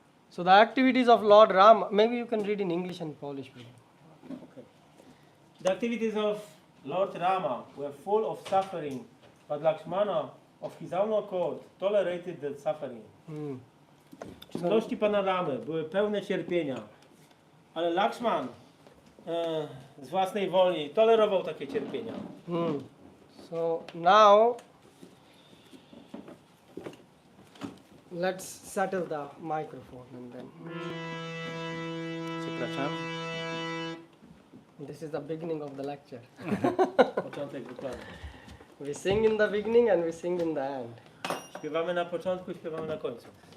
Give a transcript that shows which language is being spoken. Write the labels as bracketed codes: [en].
[en] So the activities of Lord Ram, maybe you can read in English and Polish, bro. Okay. The activities of Lord Rama were full of suffering, but Lakshmana, of his own accord, tolerated the suffering. [pl] Czynności Pana Ramy były pełne cierpienia, ale Lakshman z własnej woli tolerował takie cierpienia. [en] So now let's settle the microphone and then. [pl] Przepraszam. [en] This is the beginning of the lecture. [pl] Początek wykładu. [en] We sing in the beginning and we sing in the end. [pl] Śpiewamy na początku, śpiewamy na końcu.